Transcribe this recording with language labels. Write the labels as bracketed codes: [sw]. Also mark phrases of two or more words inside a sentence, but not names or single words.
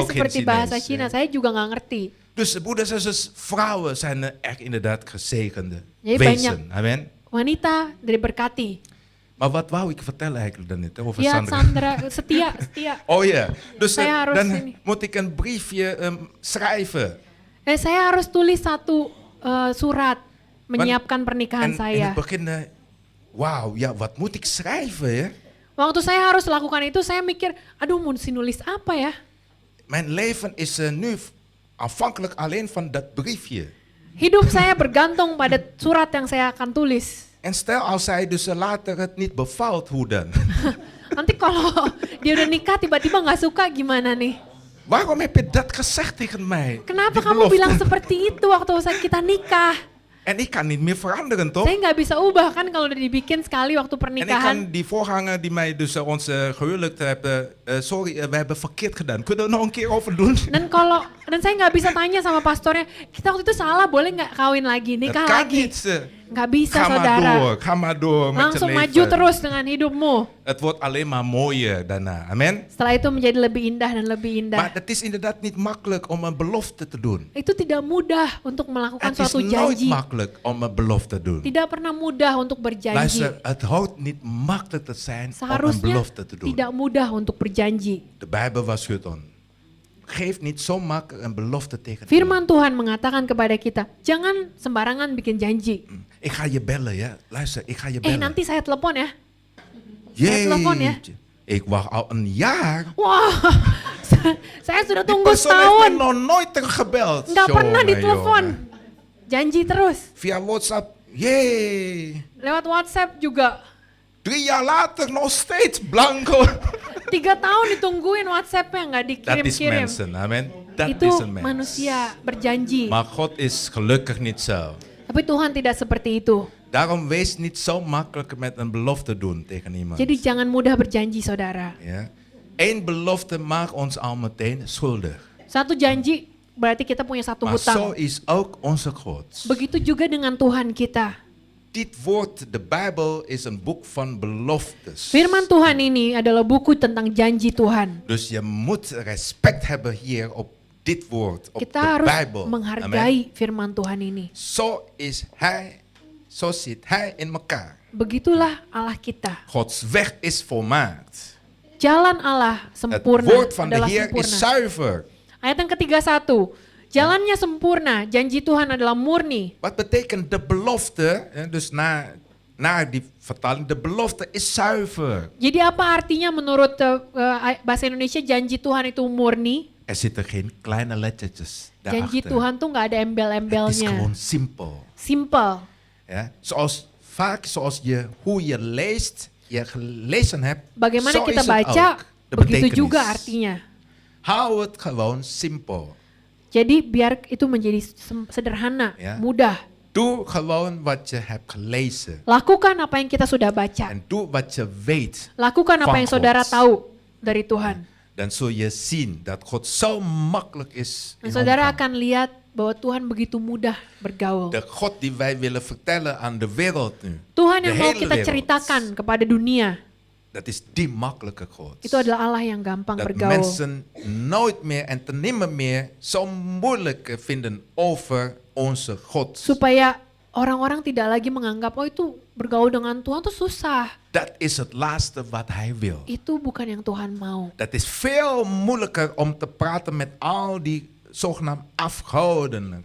[nl] ook geen [id] seperti bahasa [nl] Chinees, [id] Cina. ya. Saya juga nggak ngerti. [nl] Dus broeders en zusters, vrouwen zijn echt inderdaad gezegende [id] Jadi [nl] wezen. Amen. [id] Wanita diberkati. [nl] Maar wat wou ik vertellen eigenlijk dan niet? Over [id] Ya, [nl] Sandra. [id] Sandra, setia. [nl] Oh ja, dus [id] Saya harus [nl] dan [id] ini. [nl] moet ik een briefje schrijven. [id] Saya harus tulis satu surat menyiapkan pernikahan [nl] En in [id] saya. [nl] het begin, wauw, ja, wat moet ik schrijven? Ja? [id] Waktu saya harus lakukan itu, saya mikir, aduh mau nulis apa ya? [nl] Mijn leven is nu afhankelijk alleen van dat briefje. [id] Hidup saya bergantung pada surat yang saya akan tulis. [nl] En stel als zij dus later het niet bevalt, hoe dan? [id] Nanti kalau dia udah nikah tiba-tiba nggak suka gimana nih? [nl] Waarom heb je dat gezegd tegen mij? [id] Kenapa [nl] Die [id] kamu [nl] belofte. [id] bilang seperti itu waktu kita nikah? [nl] En ik kan niet meer veranderen, toch? [id] Saya nggak bisa ubah kan kalau udah dibikin sekali waktu [nl] En ik [id] pernikahan. [nl] kan die voorganger die mij dus ons gehuwelijkt hebben, sorry, we hebben verkeerd gedaan. Kunnen we er nog een keer over doen? [id] Dan saya nggak bisa tanya sama pastornya, kita waktu itu salah boleh nggak kawin lagi, nikah [nl] Dat kan [id] lagi? [nl] niet. [id] Nggak bisa saudara. [nl] Ga maar door met je [id] Langsung maju [nl] leven. [id] terus dengan hidupmu. [nl] Het wordt alleen maar mooier daarna. Amen. [id] Setelah itu menjadi lebih indah dan lebih indah. [nl] Maar het is inderdaad niet makkelijk om een belofte te doen. [id] Itu tidak mudah untuk melakukan [nl] Het is [id] suatu [nl] nooit [id] janji. [nl] makkelijk om een belofte te doen. [id] Tidak pernah mudah untuk berjanji. [nl] Luister, het hoort niet makkelijk te zijn om een [id] Seharusnya [nl] belofte te doen. [id] tidak mudah untuk berjanji. [nl] De Bijbel waarschuwt ons. Geef niet zo makkelijk een belofte tegen [id] Firman Tuhan mengatakan kepada kita, jangan sembarangan bikin janji. [nl] iemand. Ik ga je bellen, ja. Luister, ik ga je bellen. [id] Nanti saya telepon ya. saya telepon ya. [nl] Jeetje. Ik wacht al een jaar. [id] Wah, saya sudah [nl] Die [id] tunggu [nl] persoon heeft me [id] setahun. [nl] nog nooit gebeld. [id] Nggak pernah [nl] Jongen, [id] ditelepon. [nl] jongen. [id] Janji terus. [nl] Via WhatsApp. Jee. [id] Lewat WhatsApp juga. [nl] 3 jaar later nog steeds blanco. [id] 3 tahun ditungguin WhatsApp-nya nggak [nl] Dat is [id] dikirim-kirim. [nl] mensen, amen. Dat [id] Itu [nl] is een mens. [id] manusia berjanji. [nl] Maar God is gelukkig niet zo. [id] Tapi Tuhan tidak seperti itu. [nl] Daarom wees niet zo makkelijk met een belofte doen tegen iemand. [id] Jadi jangan mudah berjanji, saudara. [nl] Ja? Eén belofte maakt ons al meteen schuldig. [id] Satu janji berarti kita punya satu [nl] Maar zo [id] hutang. [nl] is ook onze God. [id] Begitu juga dengan Tuhan kita. [nl] Dit woord, de Bijbel, is een boek van beloftes. [id] Firman Tuhan ini adalah buku tentang janji Tuhan. [nl] Dus je moet respect hebben hier op dit woord, op [id] Kita [nl] de [id] harus [nl] Bijbel. Amen. [id] menghargai firman Tuhan ini. [nl] Zo is Hij, zo zit Hij in elkaar. [id] Begitulah Allah kita. [nl] Gods weg is volmaakt. [id] Jalan Allah [nl] Het [id] sempurna [nl] woord van de [id] adalah [nl] Heer is [id] sempurna. [nl] zuiver. [id] Ayat yang ke-31. Jalannya sempurna, janji Tuhan adalah murni. [nl] Wat betekent de belofte? Dus naar die vertaling, de belofte is zuiver. [id] Jadi apa artinya menurut bahasa Indonesia janji Tuhan itu murni? [nl] Er zitten geen kleine lettertjes [id] Janji [nl] daarachter. [id] Tuhan tuh nggak ada [nl] Het is [id] embel-embelnya. [nl] gewoon simpel. [id] Simple. [nl] Ja? Zoals je, hoe je leest, je gelezen hebt, [id] Bagaimana [nl] zo [id] kita [nl] is het [id] baca, [nl] ook. De [id] begitu [nl] betekenis. [id] juga artinya. [nl] Hou het gewoon simpel. [id] Jadi biar itu menjadi sederhana, Ya. mudah. [nl] Doe gewoon wat je hebt gelezen. [id] Lakukan apa yang kita sudah baca. [nl] En doe wat je weet. [id] Lakukan apa [nl] van [id] yang saudara [nl] God. [id] tahu dari Tuhan. [nl] Dan zul je zien dat God zo makkelijk is. [id] Dan [nl] in [id] saudara [nl] omgang. [id] akan lihat bahwa Tuhan begitu mudah bergaul. [nl] De God die wij willen vertellen aan de wereld nu. [id] Tuhan [nl] de [id] yang mau [nl] hele [id] kita [nl] wereld. [id] ceritakan kepada dunia, [nl] Dat is die makkelijke God. [id] itu adalah Allah yang gampang [nl] Dat [id] bergaul. [nl] mensen nooit meer en te nimmer meer zo moeilijk vinden over onze God. [id] Supaya orang-orang tidak lagi menganggap, oh itu bergaul dengan Tuhan tuh susah. [nl] Dat is het laatste wat hij wil. [id] Itu bukan yang Tuhan mau. [nl] Dat is veel moeilijker om te praten met al die zogenaamd afgodenen.